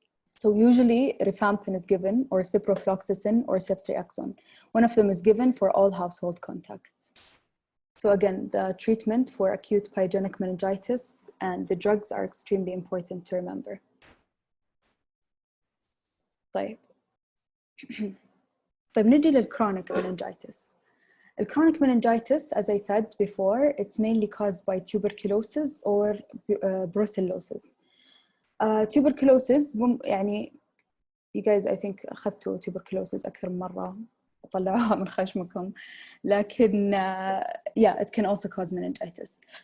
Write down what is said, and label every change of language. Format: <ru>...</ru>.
<en>So usually rifampin is given, or ciprofloxacin, or ceftriaxone. One of them is given for all household contacts. So again, the treatment for acute pyogenic meningitis and the drugs are extremely important to remember.</en> <ar>طيب نجي للchronic meningitis.</ar> <en>Chronic meningitis, as I said before, it's mainly caused by tuberculosis or brucellosis. Tuberculosis,</en> <ar>يعني</ar> <en>you guys I think</en> <ar>أخذتوا</ar> <en>tuberculosis</en> <ar>أكثر من مرة وطلعوها من خشمكم,</ar> <en>لكن yeah, it can also cause meningitis.</en>